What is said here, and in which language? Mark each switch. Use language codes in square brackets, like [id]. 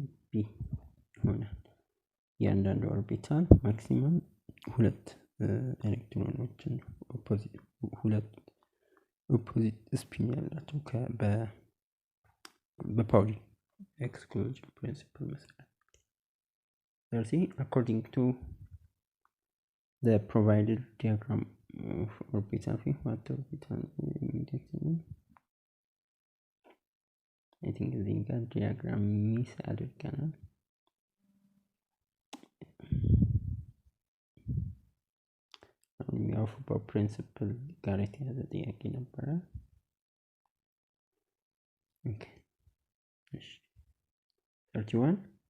[am] B ይሆናል። እያንዳንዱ ኦርቢታል ማክሲመም 2 ኤሌክትሮኖችን ሁለት ኦፖዚት ስፒን ያላቸው በፓውሊ exclusion principle መሰረት። 30. [en] According to the provided diagram of orbital field, what orbital immediately? I think [am] እዚህ ጋር ዲያግራም ሚስ አድርገናል። ያው በፕሪንሲፕል ጋር የተያዘ ጥያቄ ነበረ። ኦኬ እሺ 31.